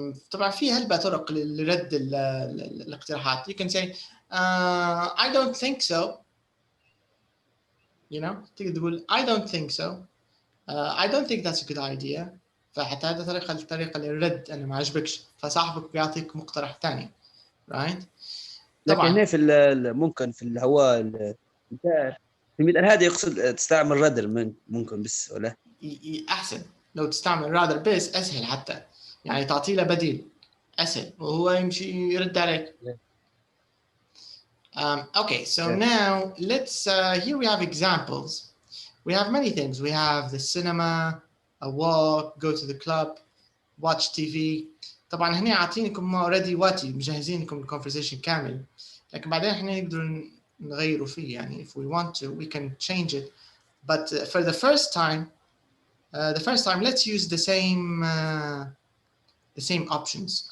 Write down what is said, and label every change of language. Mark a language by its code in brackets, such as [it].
[ar] طبعا في هلبة طرق لرد الاقتراحات. [en] You can say I don't think so. You know [ar] تقدر تقول [en] I don't think so. I don't think that's a good idea. [ar] فحتى هذا طريقة للرد أنه ما عجبكش فصاحبك بيعطيك مقترح ثاني. [en] Right. [ar] لكن هنا في ممكن في الهواء في المثال هذا يقصد تستعمل rather ممكن بس ولا؟ أحسن لو تستعمل rather بس أسهل حتى يعني تعطي له بديل أسهل وهو يمشي يرد عليك. [en] Okay, so now let's here we have examples. We have many things. We have the cinema, a walk, go to the club, watch TV. [ar] طبعا هنا عاطينكم already واتي مجهزين لكم الconversation كامل لكن بعدين احنا نقدر نغيروا فيه يعني [en] if we want to we can change it but for the first time let's use the same options.